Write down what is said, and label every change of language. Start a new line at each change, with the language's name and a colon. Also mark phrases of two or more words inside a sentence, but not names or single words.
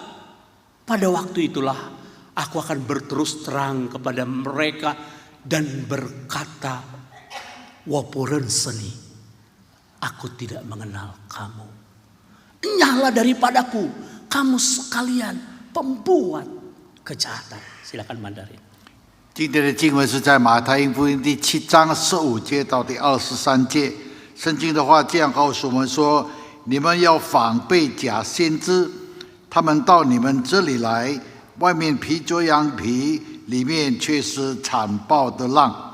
Indonesian: Pada waktu itulah aku akan berterus terang kepada mereka dan berkata, Wapuren seni, aku tidak mengenal kamu. Enyahlah daripadaku, kamu sekalian pembuat kejahatan. Silakan Mandarin.
Chinese: 今天的经文是在马太福音第7章15节到第23节。圣经的话这样告诉我们说：你们要防备假先知，他们到你们这里来，外面披着羊皮，里面却是残暴的狼。